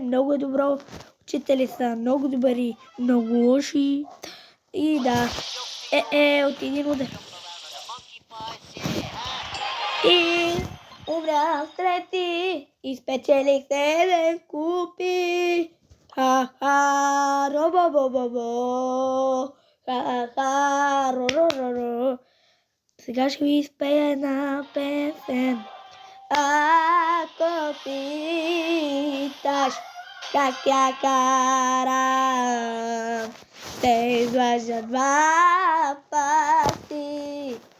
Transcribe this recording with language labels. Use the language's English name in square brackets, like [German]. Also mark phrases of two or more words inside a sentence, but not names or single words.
[Bulgarian] Много е добро. Учители са много добри, много лоши. И да. От един удар. И умрях трети. И спечелих 7 купи. Ха-ха, ро-бо-бо-бо-бо. Ха-ха, ро-ро-ро-ро. Сега ще ви изпея една песен. Ако питаш как я карам, те излъжа 2 пъти.